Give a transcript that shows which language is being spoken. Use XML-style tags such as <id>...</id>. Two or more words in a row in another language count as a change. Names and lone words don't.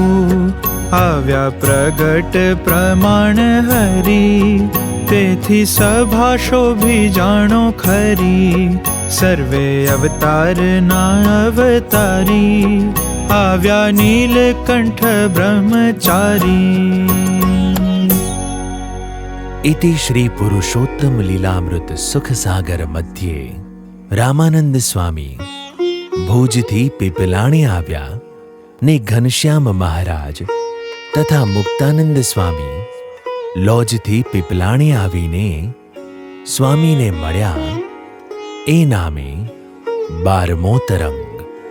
<gu>આવ્યા પ્રગટ પ્રમાણ હરી, તેથી સભા શોભી જાણો ખરી. સર્વે અવતારના અવતારી, આવ્યા નીલકંઠ બ્રહ્મચારી. ઇતિ શ્રી પુરુષોત્તમ લીલામૃત સુખ સાગર મધ્ય રામાનંદ સ્વામી ભુજથી પીપલાણે આવ્યા ને ઘનશ્યામ મહારાજ તથા મુક્તાનંદ સ્વામી લોજથી પીપલાણે આવીને સ્વામીને મળ્યા. એ નામે 12મો તરંગ.</gu>